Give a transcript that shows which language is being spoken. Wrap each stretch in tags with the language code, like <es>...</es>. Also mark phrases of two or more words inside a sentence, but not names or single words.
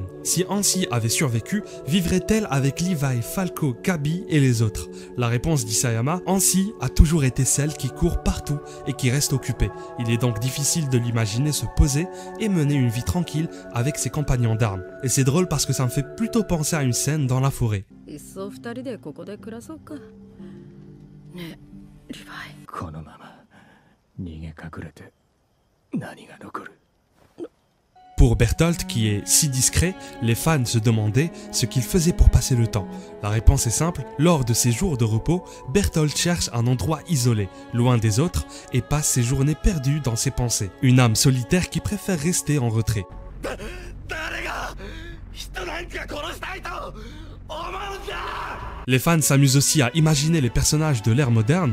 <fr>Si Ansi avait survécu, vivrait-elle avec Levi, Falco, Gabi et les autres? La réponse d'Isayama, Ansi a toujours été celle qui court partout et qui reste occupée. Il est donc difficile de l'imaginer se poser et mener une vie tranquille avec ses compagnons d'armes. Et c'est drôle parce que ça me fait plutôt penser à une scène dans la forêt.</fr> <ja>このまま逃げ隠れて何が残る。</ja> <fr>Pour Bertholdt, qui est si discret, les fans se demandaient ce qu'il faisait pour passer le temps. La réponse est simple, lors de ses jours de repos, Bertholdt cherche un endroit isolé, loin des autres, et passe ses journées perdues dans ses pensées. Une âme solitaire qui préfère rester en retrait. Les fans s'amusent aussi à imaginer les personnages de l'ère moderne.</fr>